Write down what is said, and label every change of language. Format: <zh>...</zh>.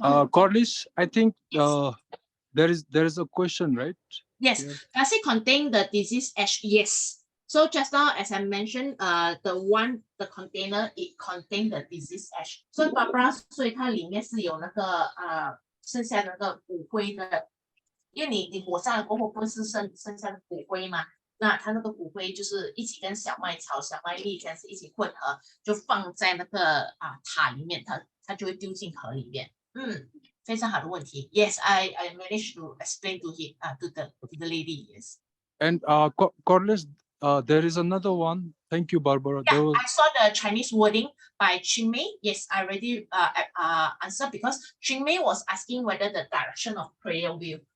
<en>Corliss, I think there is a question, right? Yes. Does it contain the disease ash? Yes. So just now, as I mentioned, the container, it contains the disease ash.</en> <zh>So Barbara, 所以它里面是有那个剩下那个骨灰的，因为你火烧了过后不是剩下的骨灰嘛？那它那个骨灰就是一起跟小麦草、小麦粒这样子一起混合，就放在那个塔里面，它就会丢进河里面。非常好的问题。</zh> <en>Yes, I managed to explain to him to the lady. Yes. And Corliss, there is another one. Thank you, Barbara. Yeah, I saw the Chinese wording by Chingmei. Yes, I already answered because Chingmei was asking whether the direction of prayer wheel.</en>